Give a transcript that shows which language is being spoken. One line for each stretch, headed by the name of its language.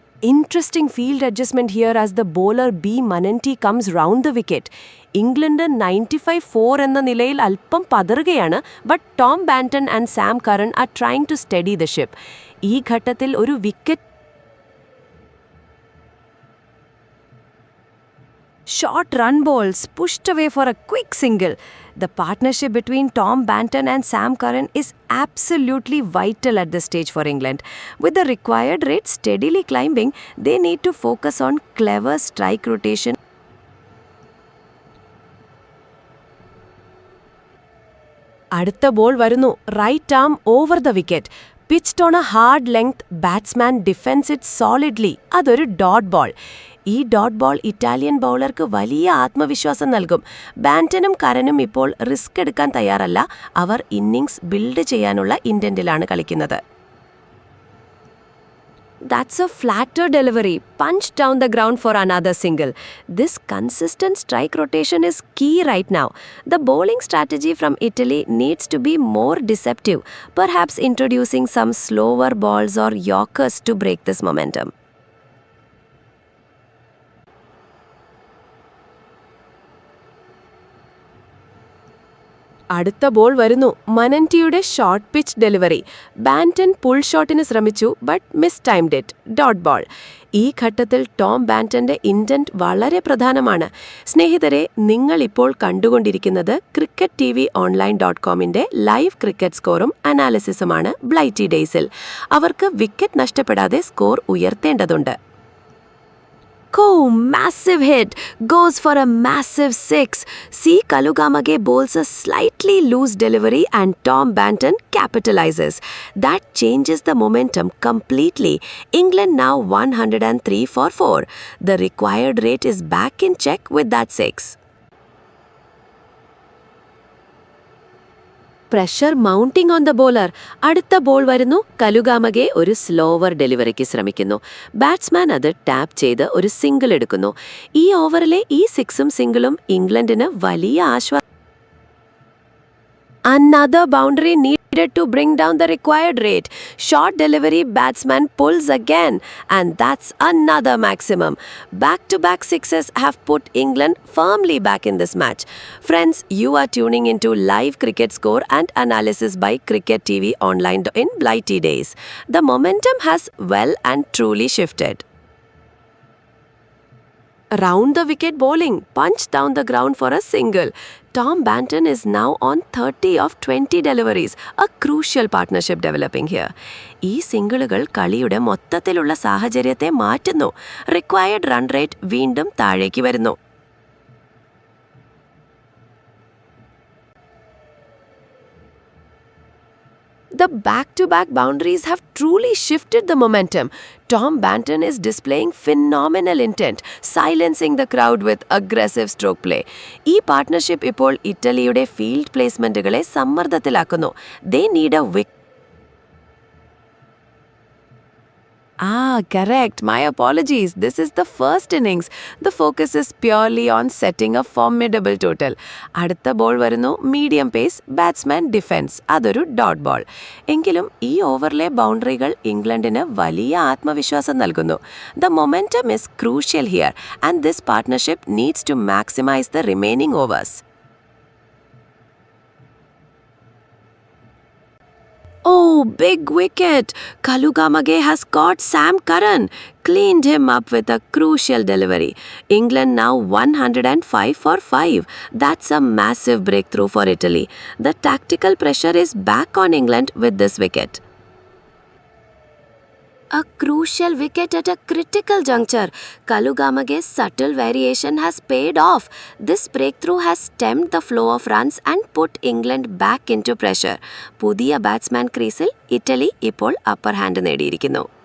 English: Interesting field adjustment here as the bowler B. Manenti comes round the wicket.
Malayalam: England 95-4 എന്ന നിലയിൽ അല്പം പതറുകയാണ്.
English: But Tom Banton and Sam Curran are trying to steady the ship.
Malayalam: ഈ ഘട്ടത്തിൽ ഒരു wicket
English: Short run balls pushed away for a quick single. The partnership between Tom Banton and Sam Curran is absolutely vital at this stage for England. With the required rate steadily climbing, they need to focus on clever strike rotation.
Malayalam: അടുത്ത ball വരുന്നു
English: Right arm over the wicket. Pitched on a hard length, batsman defends it solidly.
Malayalam: അതൊരു dot ball. ഈ dot ball Italian ബൗളർക്ക് വലിയ ആത്മവിശ്വാസം നൽകും. ബാന്റനും കരനും ഇപ്പോൾ risk എടുക്കാൻ തയ്യാറല്ല. അവർ ഇന്നിംഗ്സ് ബിൽഡ് ചെയ്യാനുള്ള ഇന്റന്റിലാണ് കളിക്കുന്നത്.
English: That's a flatter delivery, punched down the ground for another single. This consistent strike rotation is key right now. The bowling strategy from Italy needs to be more deceptive, perhaps introducing some slower balls or yorkers to break this momentum.
Malayalam: അടുത്ത ball വരുന്നു. മനന്റിയുടെ short pitch delivery. ബാന്റൺ pull ഷോട്ടിന് ശ്രമിച്ചു,
English: But mistimed it.
Malayalam: Dot ball. ഈ ഘട്ടത്തിൽ Tom ബാന്റന്റെ intent വളരെ പ്രധാനമാണ്. സ്നേഹിതരെ, നിങ്ങൾ ഇപ്പോൾ കണ്ടുകൊണ്ടിരിക്കുന്നത് CricketTVOnline.comന്റെ ലൈവ് ക്രിക്കറ്റ് സ്കോറും അനാലിസിസുമാണ് ബ്ലൈറ്റി ഡേയ്സിൽ. അവർക്ക് വിക്കറ്റ് നഷ്ടപ്പെടാതെ score ഉയർത്തേണ്ടതുണ്ട്.
English: Massive hit, goes for a massive 6. C. Kalugamage bowls a slightly loose delivery and Tom Banton capitalizes. That changes the momentum completely. England now 103 for 4. The required rate is back in check with that 6. Pressure mounting on the bowler.
Malayalam: അടുത്ത ball വരുന്നു. കലുഗാമഗെ ഒരു slower ഡെലിവറിക്ക് ശ്രമിക്കുന്നു. Batsman അത് tap ചെയ്ത് ഒരു single എടുക്കുന്നു. ഈ ഓവറിലെ ഈ സിക്സും സിംഗിളും ഇംഗ്ലണ്ടിന് വലിയ ആശ്വാസം.
English: Another boundary needed to bring down the required rate. Short delivery, batsman pulls again, and that's another maximum. Back-to-back sixes have put England firmly back in this match. Friends, you are tuning into live cricket score and analysis by Cricket TV Online in Blighty Days. The momentum has well and truly shifted. Round the wicket bowling, punched down the ground for a single. Tom Banton is now on 30 of 20 deliveries, a crucial partnership developing here.
Malayalam: ഈ സിംഗിളുകൾ കളിയുടെ മൊത്തത്തിലുള്ള സാഹചര്യത്തെ മാറ്റുന്നു. Required run rate വീണ്ടും താഴേക്ക് വരുന്നു.
English: The back-to-back boundaries have truly shifted the momentum. Tom Banton is displaying phenomenal intent, silencing the crowd with aggressive stroke play.
Malayalam: ഈ partnership ഇപ്പോൾ ഇറ്റലിയുടെ field പ്ലേസ്മെന്റുകളെ സമ്മർദ്ദത്തിലാക്കുന്നു.
English: They need a wicket. Correct. My apologies. This is the first innings. The focus is purely on setting a formidable total.
Malayalam: അടുത്ത ball വരുന്നു. Medium pace, batsman defence. അതൊരു dot ball. എങ്കിലും ഈ ഓവറിലെ ബൗണ്ടറികൾ ഇംഗ്ലണ്ടിന് വലിയ ആത്മവിശ്വാസം നൽകുന്നു.
English: The momentum is crucial here, and this partnership needs to maximize the remaining overs. Oh, big wicket! Kalugamage has caught Sam Curran, cleaned him up with a crucial delivery. England now 105 for 5. That's a massive breakthrough for Italy. The tactical pressure is back on England with this wicket. A crucial wicket at a critical juncture. Kalugamage's subtle variation has paid off. This breakthrough has stemmed the flow of runs and put England back into pressure.
Malayalam: പുതിയ batsman ക്രീസിൽ Italy ഇപ്പോൾ upper hand നേടിയിരിക്കുന്നു.